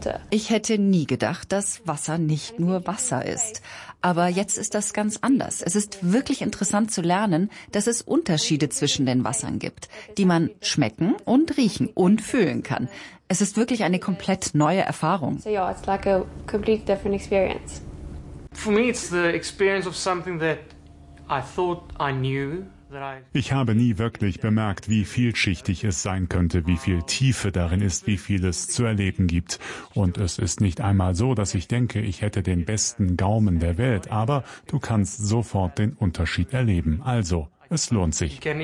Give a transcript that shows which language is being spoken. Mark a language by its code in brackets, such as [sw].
[de] Ich hätte nie gedacht, dass Wasser nicht nur Wasser ist. Aber jetzt ist das ganz anders. Es ist wirklich interessant zu lernen, dass es Unterschiede zwischen den Wassern gibt, die man schmecken und riechen und fühlen kann. Es ist wirklich eine komplett neue Erfahrung. [en] So yeah, it's like a complete different experience. For me it's the experience of something that I thought I knew. [de] Ich habe nie wirklich bemerkt, wie vielschichtig es sein könnte, wie viel Tiefe darin ist, wie viel es zu erleben gibt. Und es ist nicht einmal so, dass ich denke, ich hätte den besten Gaumen der Welt, aber du kannst sofort den Unterschied erleben. Also, es lohnt sich.